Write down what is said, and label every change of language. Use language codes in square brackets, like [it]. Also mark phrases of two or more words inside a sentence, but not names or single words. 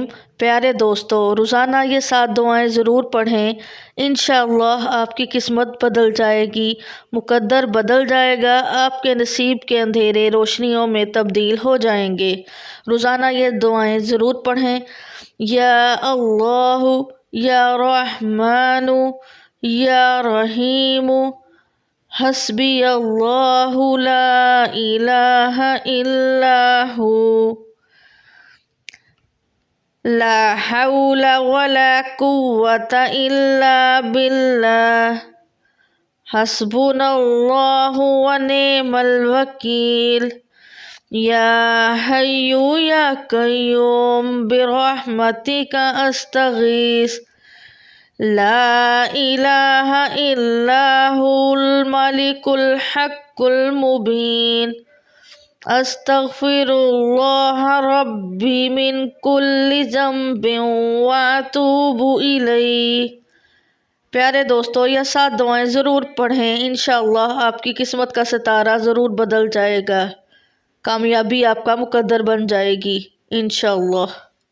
[hi] प्यारे दोस्तों, रोज़ाना ये 7 दुआएं ज़रूर पढ़ें। [ar] إن شاء الله [hi] आपकी किस्मत बदल जाएगी, मुकद्दर बदल जाएगा, आपके नसीब के अंधेरे रोशनियों में तब्दील हो जाएंगे। रोज़ाना ये दुआएं ज़रूर पढ़ें। [ar] يا الله, يا رحمن، يا رحيم، حسبي الله لا إله إلا الله، لا حول ولا قوة إلا بالله, حسبنا الله ونعم الوكيل. يا حي يا قيوم برحمتك أستغيث, لا إله إلا هو الملك الحق المبين، أستغفر الله ربي من كل ذنب وأتوب إليه. [hi] प्यारे दोस्तों, यह 7 दुआएं ज़रूर पढ़ें। [ar] إن شاء الله [hi] आपकी किस्मत का सितारा ज़रूर बदल जाएगा, कामयाबी आपका मुकद्दर बन जाएगी [ar] إن شاء الله.